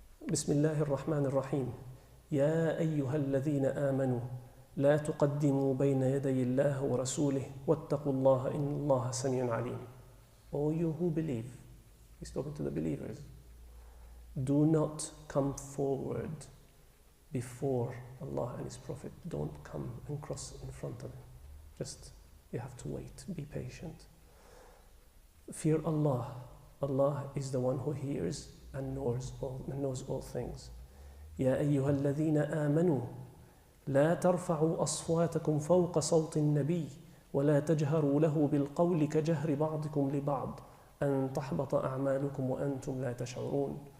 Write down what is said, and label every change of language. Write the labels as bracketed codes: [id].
[ar] بسم الله الرحمن الرحيم يا أيها الذين آمنوا لا تقدموا بين يدي الله ورسوله واتقوا الله إن الله سميع عليم. [en] O you who believe, he's talking to the believers, do not come forward before Allah and His Prophet. Don't come and cross in front of Him. Just, you have to wait, be patient. Fear Allah. Allah is the one who hears and knows all things. [ar] يا أيها الذين آمنوا لا ترفعوا أصواتكم فوق صوت النبي ولا تجهروا له بالقول كجهر بعضكم لبعض أن تحبط أعمالكم وأنتم لا تشعرون.